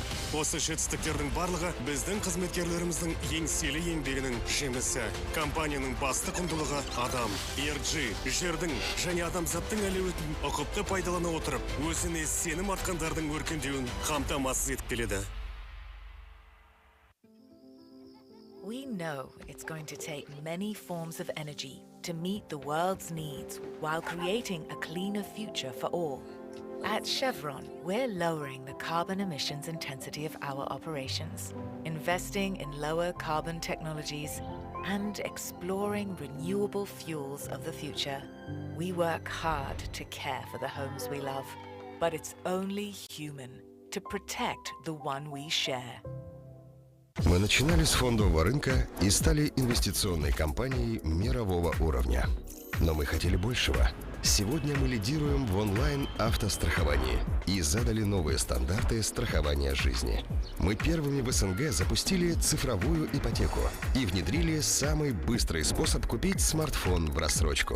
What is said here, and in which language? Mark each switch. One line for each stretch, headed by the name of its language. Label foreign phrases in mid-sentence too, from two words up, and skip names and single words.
Kazakh: Осы жетістіктердің барлығы біздің қызметкерлеріміздің еңселі еңбегінің жемісі. Компанияның басты құндылығы адам. ENG жердің және адамзаттың әлеуетін ұқыпты пайдалана отырып, өзіне сенім артқандардың өркендеуін қамтамасыз етіп келеді.
English: We know it's going to take many forms of energy to meet the world's needs while creating a cleaner future for all. At Chevron, we're lowering the carbon emissions intensity of our operations, investing in lower carbon technologies, and exploring renewable fuels of the future. We work hard to care for the homes we love, but it's only human to protect the one we share.
Russian: Мы начинали с фондового рынка и стали инвестиционной компанией мирового уровня. Но мы хотели большего. Сегодня мы лидируем в онлайн-автостраховании и задали новые стандарты страхования жизни. Мы первыми в СНГ запустили цифровую ипотеку и внедрили самый быстрый способ купить смартфон в рассрочку.